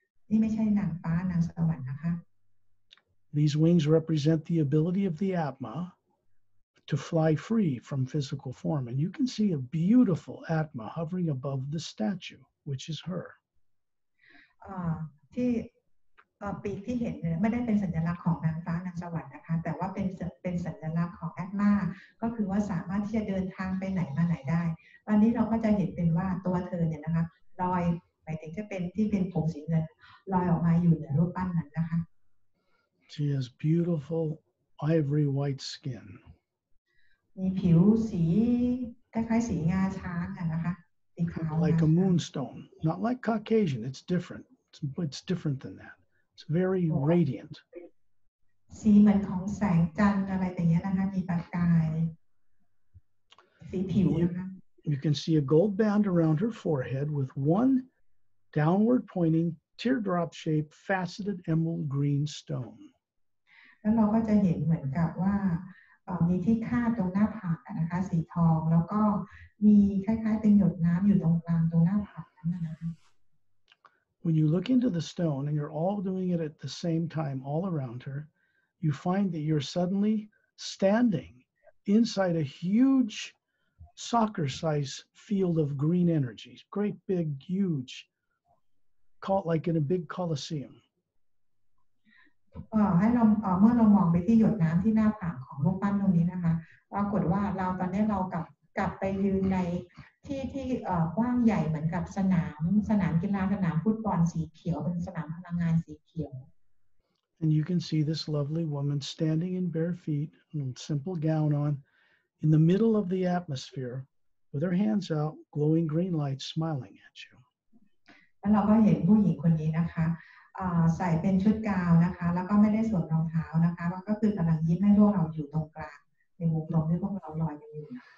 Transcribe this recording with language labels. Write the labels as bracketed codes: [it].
[th] นี่ไม่ใช่นางฟ้านางสวรรค์นะคะ [en] These wings represent the ability of the Atma to fly free from physical form. And you can see a beautiful Atma hovering above the statue, which is her. [th] ที่ปีกที่เห็นเนี่ยไม่ได้เป็นสัญลักษณ์ของนางฟ้านางสวรรค์นะคะแต่ว่าเป็นสัญลักษณ์ของแอตมาก็คือว่าสามารถที่จะเดินทางไปไหนมาไหนได้ตอนนี้เราก็จะเห็นเป็นว่าตัวเธอเนี่ยนะคะลอยหมายถึงจะเป็นที่เป็นผมสีเงินลอยออกมาอยู่เหนือรูปปั้นนั้นนะคะ [en] She has beautiful ivory white skin. [th] มีผิวสีคล้ายๆสีงาช้างนะคะสีขาว [en] Like a moonstone, not like Caucasian. It's different. It's different than that. It's very radiant. [th] สีเหมือนของแสงจันทร์อะไรอย่างเงี้ยนะคะมีประกายสีผิวนะคะ [en] You can see a gold band around her forehead with one downward pointing teardrop-shaped faceted emerald green stone. [th] แล้วเราก็จะเห็นเหมือนกับว่ามีที่คาดตรงหน้าผากนะคะสีทองแล้วก็มีคล้ายๆเป็นหยดน้ำอยู่ตรงกลางตรงหน้าผากนั้นนะคะ [en] When you look into the stone and you're all doing it at the same time all around her, you find that you're suddenly standing inside a huge soccer-sized field of green energy, great big, huge, like in a big coliseum. [th] ให้เราเมื่อเรามองไปที่หยดน้ำที่หน้าผากของรูปปั้นตรงนี้นะคะปรากฏว่าเราตอนนี้เรากลับไปยืนในที่กว้างใหญ่เหมือนกับสนามกีฬาสนามฟุตบอลสีเขียวเป็นสนามพลังงานสีเขียว [en] And you can see this lovely woman standing in bare feet and a simple gown on in the middle of the atmosphere with her hands out, glowing green light, smiling at you. [th] แล้วเราก็เห็นผู้หญิงคนนี้นะคะใส่เป็นชุดกาวนะคะแล้วก็ไม่ได้สวมรองเท้านะคะแล้วก็คือกำลังยิ้มให้พวกเราอยู่ตรงกลางในวงกลมที่พวกเราลอยกันอยู่